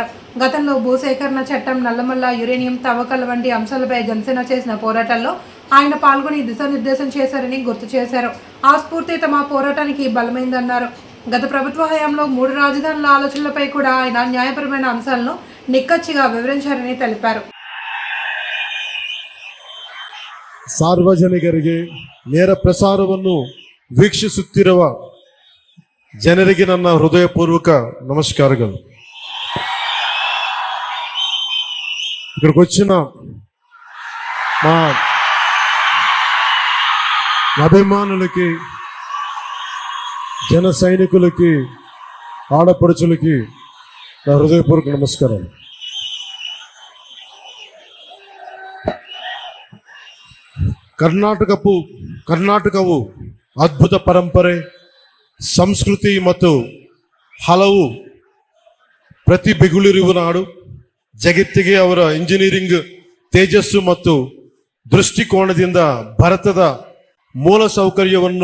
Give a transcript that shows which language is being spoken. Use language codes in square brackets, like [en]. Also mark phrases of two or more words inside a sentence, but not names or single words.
[te] గతంలో భూసేకరణ చట్టం, నల్లమల్ల యురేనియం తవ్వకాల వంటి అంశాలపై జనసేన చేసిన పోరాటాల్లో ఆయన పాల్గొని దిశానిర్దేశం చేశారని గుర్తు చేశారు. ఆ స్ఫూర్తి తమ పోరాటానికి బలమైందన్నారు. గత ప్రభుత్వ హయాంలో 3 రాజధానుల ఆలోచనలపై కూడా ఆయన న్యాయపరమైన అంశాలను నిక్కచ్చిగా వివరించారని తెలిపారు. [kn] ಸಾರ್ವಜನಿಕರಿಗೆ ನೇರ ಪ್ರಸಾರವನ್ನು ವೀಕ್ಷಿಸುತ್ತಿರುವ ಜನರಿಗೆ ನನ್ನ ಹೃದಯಪೂರ್ವಕ ನಮಸ್ಕಾರಗಳು. [te] ఇక్కడికి వచ్చిన మా అభిమానులకి, జన సైనికులకి, ఆడపడుచులకి నా హృదయపూర్వక నమస్కారాలు. [kn] ಕರ್ನಾಟಕವು ಅದ್ಭುತ ಪರಂಪರೆ, ಸಂಸ್ಕೃತಿ ಮತ್ತು ಹಲವು ಪ್ರತಿಭೆಗಳಿರುವ ನಾಡು. ಜಗತ್ತಿಗೆ ಅವರ ಇಂಜಿನಿಯರಿಂಗ್ ತೇಜಸ್ಸು ಮತ್ತು ದೃಷ್ಟಿಕೋನದಿಂದ ಭಾರತದ ಮೂಲ ಸೌಕರ್ಯವನ್ನು